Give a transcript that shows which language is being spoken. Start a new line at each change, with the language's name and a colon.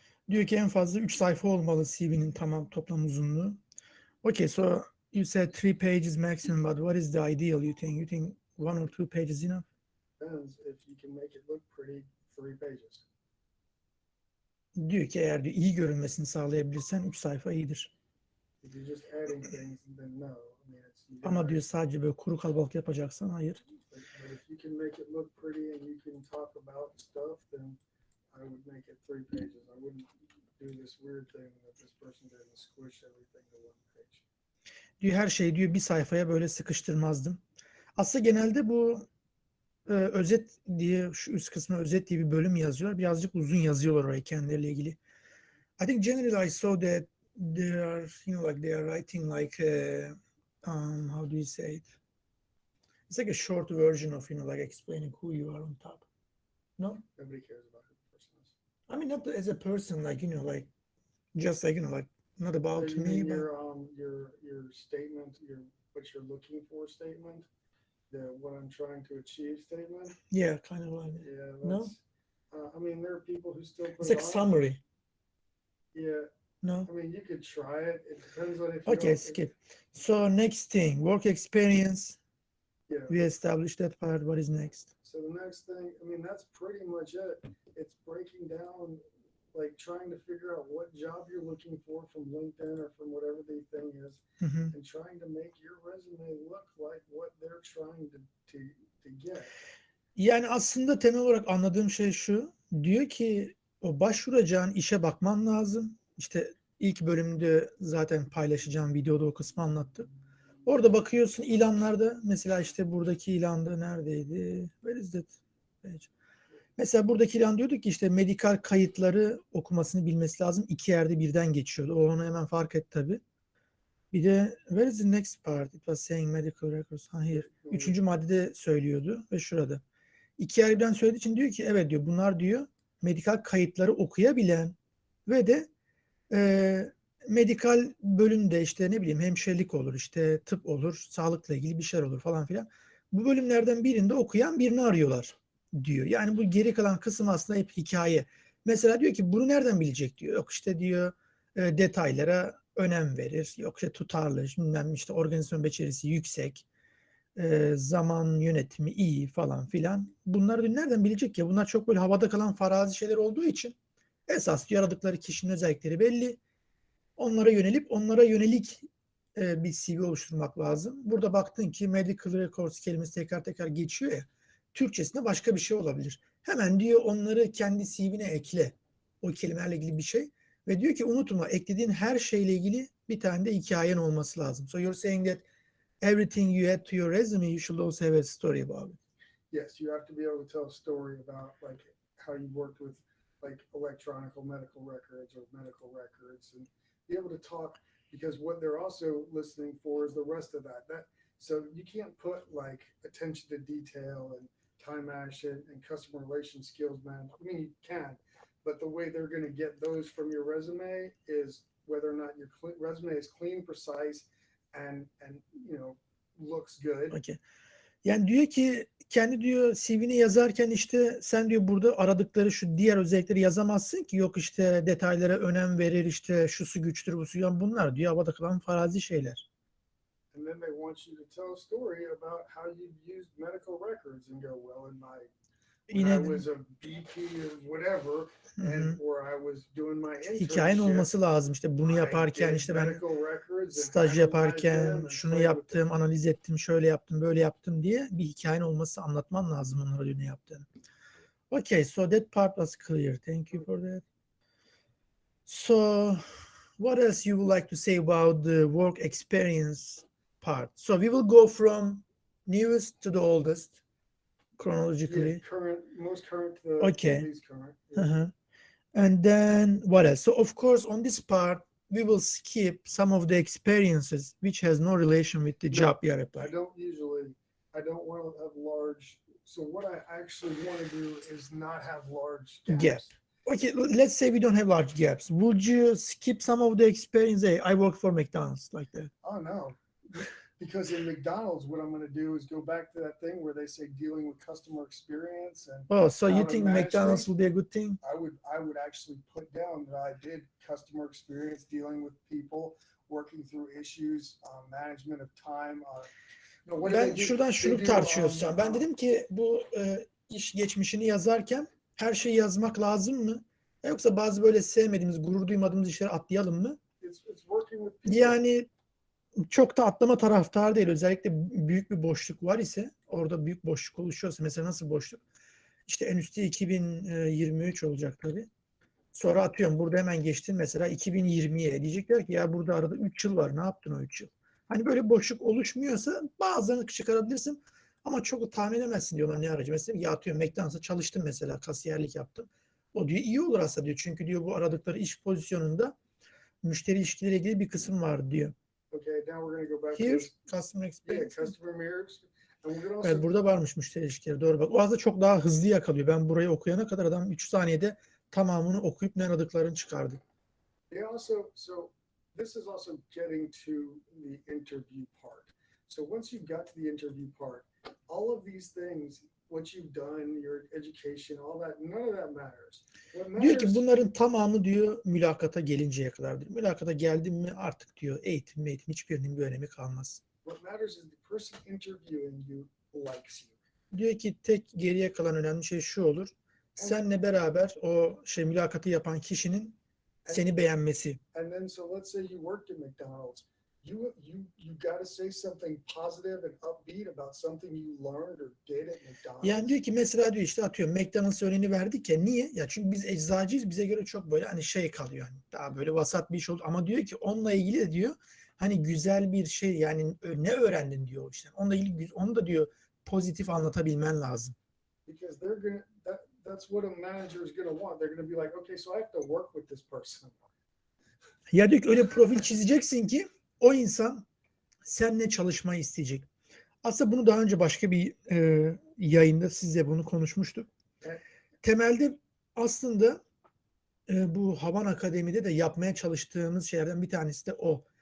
Turkish: diyor ki en fazla 3 sayfa olmalı CV'nin toplam uzunluğu.
English: Okay, so you said 3 pages maximum, but what is the ideal you think? You think 1 or 2 pages enough? Depends if you can make it look pretty, 3 pages.
Turkish: Diyor ki eğer diyor, iyi görünmesini sağlayabilirsen 3 sayfa iyidir.
English: If you're just adding things, then no. I mean,
Turkish: ama diyor sadece böyle kuru kalabalık yapacaksan hayır.
English: But if you can make it look pretty and you can talk about stuff, then I would make it 3 pages. I wouldn't do this weird thing that this person did and squish everything to 1 page.
Turkish: Diyor her şeyi diyor bir sayfaya böyle sıkıştırmazdım. Aslında genelde bu özet diye şu üst kısmına özet diye bir bölüm yazıyorlar. Birazcık uzun yazıyorlar oraya kendileriyle ilgili.
English: I think generally I saw that they are, like they are writing like how do you say it? It's like a short version of, like explaining who you are on top. No? Nobody cares about who the person is. I mean, not as a person, like, like, just like, like, not about so me, but your statement, what you're looking for statement, what I'm trying to achieve statement. Yeah, kind of like. Yeah. No. I mean, there are people who still put it's like summary. Yeah. No. I mean, you could try it. It depends on if you okay, skip. So next thing, work experience. Yeah. We established that part. What is next? So the next thing, I mean, that's pretty much it. It's breaking down, like trying to figure out what job you're looking for from LinkedIn or from whatever the thing is, and trying to make your resume look like what they're trying to get.
Turkish: Yani aslında temel olarak anladığım şey şu. Diyor ki o başvuracağın işe bakman lazım. İşte ilk bölümde zaten paylaşacağım videoda o kısmı anlattım. Orada bakıyorsun ilanlarda, mesela işte buradaki ilanda neredeydi?
English: Where is that page?
Turkish: Mesela buradaki ilan diyorduk ki işte medikal kayıtları okumasını bilmesi lazım. 2 yerde birden geçiyordu. O onu hemen fark etti tabii. Bir de
English: where is the next part? It was saying medical records.
Turkish: Hayır. 3. maddede söylüyordu ve şurada. 2 yerden söylediği için diyor ki evet diyor bunlar diyor medikal kayıtları okuyabilen ve de medikal bölümde işte ne bileyim hemşirelik olur, işte tıp olur, sağlıkla ilgili bir şeyler olur falan filan. Bu bölümlerden birinde okuyan birini arıyorlar diyor. Yani bu geri kalan kısım aslında hep hikaye. Mesela diyor ki bunu nereden bilecek diyor. Yok işte diyor detaylara önem verir. Yok işte tutarlı, bilmem işte organizasyon becerisi yüksek, zaman yönetimi iyi falan filan. Bunları nereden bilecek ya? Bunlar çok böyle havada kalan farazi şeyler olduğu için esas diyor aradıkları kişinin özellikleri belli. Onlara yönelik bir CV oluşturmak lazım. Burada baktın ki medical records kelimesi tekrar tekrar geçiyor ya. Türkçesinde başka bir şey olabilir. Hemen diyor onları kendi CV'ne ekle. O kelimelerle ilgili bir şey. Ve diyor ki unutma eklediğin her şeyle ilgili bir tane de hikayen olması lazım.
English: So you're saying that everything you add to your resume, you should also have a story about it. Yes, you have to be able to tell a story about like how you worked with like electronic medical records or medical records, and be able to talk because what they're also listening for is the rest of that. So you can't put like attention to detail and time management and customer relation skills management. I mean, you can, but the way they're going to get those from your resume is whether or not your resume is clean, precise, and looks good. Okay.
Turkish: Yani diyor ki kendi diyor CV'ni yazarken işte sen diyor burada aradıkları şu diğer özellikleri yazamazsın ki, yok işte detaylara önem verir, işte şusu güçtür busu, yani bunlar diyor havada kalan farazi şeyler.
English: And then they want you to tell a story about how you've used medical records and go, well, when I was a BP or whatever, and or I was doing my
Turkish: hikayen
English: internship,
Turkish: olması lazım. İşte bunu yaparken işte ben staj yaparken şunu yaptım, analiz ettim, şöyle yaptım, böyle yaptım diye bir hikayen olması, anlatman lazım onlara diyor ne yaptığını.
English: Okay, so that part was clear. Thank you for that. So what else you would like to say about the work experience part? So we will go from newest to the oldest chronologically. Yeah, most current to the okay. least current. Yeah. And then what else? So of course on this part we will skip some of the experiences which has no relation with the job you are applying. I don't want to have large. So what I actually want to do is not have large gaps. Gap. Okay, let's say we don't have large gaps. Would you skip some of the experience? Hey, I work for McDonald's, like that. Oh no, because in McDonald's, what I'm going to do is go back to that thing where they say dealing with customer experience. And so you think McDonald's will be a good thing? I would actually put down that I did customer experience, dealing with people, working through issues, management of time.
Turkish: Ben şuradan şunu tartışıyoruz. Ben dedim ki bu iş geçmişini yazarken her şeyi yazmak lazım mı? Yoksa bazı böyle sevmediğimiz, gurur duymadığımız işleri atlayalım mı? Yani çok da atlama taraftar değil. Özellikle büyük bir boşluk var ise, orada büyük boşluk oluşuyorsa, mesela nasıl boşluk? İşte en üstte 2023 olacak tabii. Sonra atıyorum burada hemen geçtin mesela 2020'ye. Diyecekler ki ya burada arada 3 yıl var. Ne yaptın o 3 yıl? Hani böyle boşluk oluşmuyorsa bazılarını çıkarabilirsin ama çok tahmin edemezsin diyorlar ne aracı. Mesela ya atıyorum McDonald's'a çalıştım mesela, kasiyerlik yaptım. O diyor iyi olur aslında diyor. Çünkü diyor bu aradıkları iş pozisyonunda müşteri ilişkileri ilgili bir kısım var diyor.
English: Okay, now we're going to go back Here, to customer experience. Yeah, customer experience.
Turkish: Evet, burada varmış müşteri ilişkileri. Doğru bak. O aslında çok daha hızlı yakalıyor. Ben burayı okuyana kadar adam 3 saniyede tamamını okuyup ne aradıklarını çıkardı.
English: So this is also getting to the interview part. So once you've got to the interview part, all of these things, what you've done, your education, all that, none of that matters.
Turkish: Diyor ki bunların tamamı diyor mülakata gelinceye kadardır. Mülakata geldim mi artık diyor eğitim hiçbirinin bir önemi kalmaz.
English: What matters is the person interviewing you likes you.
Turkish: Diyor ki tek geriye kalan önemli şey şu olur. Seninle beraber o mülakatı yapan kişinin seni beğenmesi.
English: And then so let's say you worked at McDonald's. You got to say something positive and upbeat about something you learned or did at McDonald's.
Turkish: Yani diyor ki mesela diyor işte atıyorum McDonald's örneğini verdik ya, niye? Ya çünkü biz eczacıyız, bize göre çok böyle hani kalıyor hani daha böyle vasat bir iş oldu ama diyor ki onunla ilgili de diyor hani güzel bir şey, yani ne öğrendin diyor işte. Onunla ilgili onu da diyor pozitif anlatabilmen lazım.
English: Because that's what a manager is going to want. They're going to be like, okay, so I have to work with this person.
Turkish: Ya diyor ki öyle profil çizeceksin ki o insan seninle çalışmayı isteyecek. Aslında bunu daha önce başka bir yayında sizle bunu konuşmuştuk. Evet. Temelde aslında bu Havan Akademi'de de yapmaya çalıştığımız şeylerden bir tanesi de o.